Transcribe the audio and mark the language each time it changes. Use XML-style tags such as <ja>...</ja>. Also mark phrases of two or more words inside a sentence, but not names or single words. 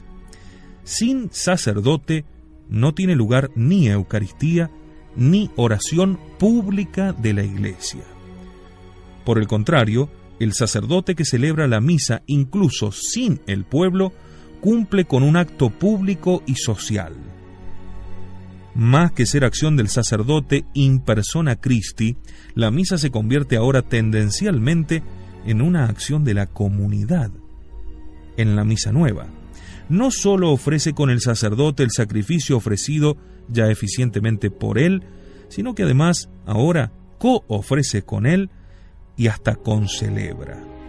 <es>Sin sacerdote no tiene lugar ni Eucaristía ni oración pública de la Iglesia. Por el contrario, el sacerdote que celebra la misa incluso sin el pueblo cumple con un acto público y social. Más que ser acción del sacerdote</es> <la>in persona Christi,</la> <es>la misa se convierte ahora tendencialmente en una acción de la comunidad. En la misa nueva, no solo ofrece con el sacerdote el sacrificio ofrecido ya eficientemente por él, sino que además ahora co-ofrece con él y hasta concelebra.</es>